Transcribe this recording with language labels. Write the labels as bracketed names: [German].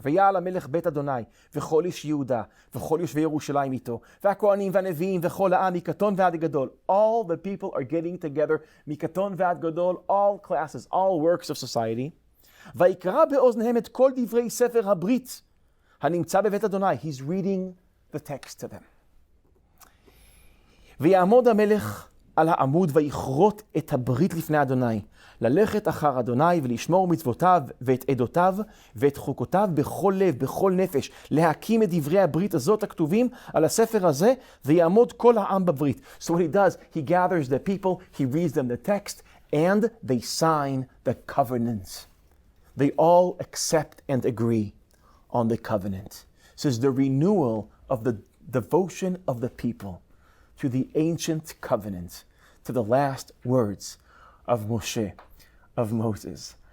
[Hebrew] ויעל המלך בית אדוני, וכל איש יהודה, וכל יושבי ירושלים איתו, והכהנים והנביאים, וכל העם, מקטון ועד גדול. [English] All the people are getting together, [Hebrew] מקטון ועד גדול, [English] all classes, all works of society. [Hebrew] ויקרא באוזניהם את כל דברי ספר הברית, הנמצא בבית אדוני. [English] He's reading the text to them. [Hebrew] ויעמוד המלך על העמוד ויכרות את הברית לפני אדוני, ללכת אחר אדוני ולשמור מצוותיו ואת עדותיו ואת חוקותיו בכל לב, בכל נפש, להקים את דברי הברית הזאת הכתובים על הספר הזה, ויעמוד כל העם בברית. [English] So what he does, he gathers the people, he reads them the text, and they sign the covenant. They all accept and agree on the covenant. So it's the renewal of the devotion of the people to the ancient covenant, to the last words of Moshe, of Moses.